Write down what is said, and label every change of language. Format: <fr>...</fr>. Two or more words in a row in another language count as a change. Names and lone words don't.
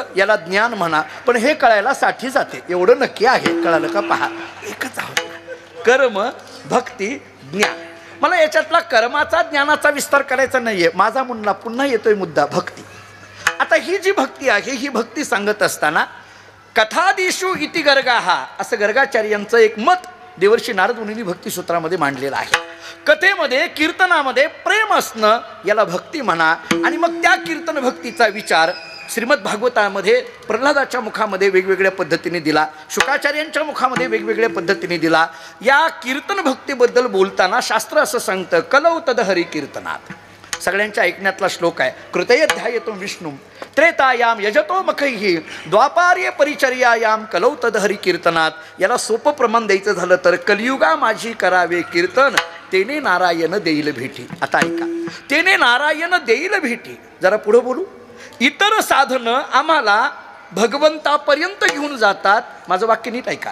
<mr>याला ज्ञान म्हणा. पण हे कळायला 60 जाते. एवढं नक्की आहे, कळालं का? पहा, एकच आहोत. कर्म, भक्ती, ज्ञान. मला याच्यातला कर्माचा ज्ञानाचा विस्तार करायचा नाहीये. माझा मुन्ना पुन्हा येतोय मुद्दा भक्ती. आता ही जी भक्ती आहे ही भक्ती सांगत असताना</mr> <sa>कथादिषु इति गर्गाहा</sa> <mr>असं गर्गाचार्यांचं एक मत देवर्षी नारद मुनींनी भक्तिसूत्रामध्ये मांडलेलं आहे. कथेमध्ये कीर्तनामध्ये प्रेम असणं याला भक्ती म्हणा. आणि मग त्या कीर्तन भक्तीचा विचार श्रीमद भागवतामध्ये प्रल्हादाच्या मुखामध्ये वेगवेगळ्या पद्धतीने दिला, शुकाचार्यांच्या मुखामध्ये वेगवेगळ्या पद्धतीने दिला. या कीर्तन भक्तीबद्दल बोलताना शास्त्र असं सांगतं,</mr> <sa>कलौ तद हरी कीर्तनात.</sa> <mr>सगळ्यांच्या ऐकण्यातला श्लोक आहे.</mr> <sa>कृतयध्यायतो विष्णू त्रेतायाम यजतो मखैहि द्वापार्य परिचर्यायाम कलौ तद हरी कीर्तनात.</sa> <mr>याला सोपं प्रमाण द्यायचं झालं तर कलियुगा माझी करावे कीर्तन तेने नारायण देईल भेटी. आता ऐका, तेने नारायण देईल भेटी. जरा पुढं बोलू. इतर साधनं आम्हाला भगवंतापर्यंत घेऊन जातात. माझं वाक्य नीट ऐका.</mr>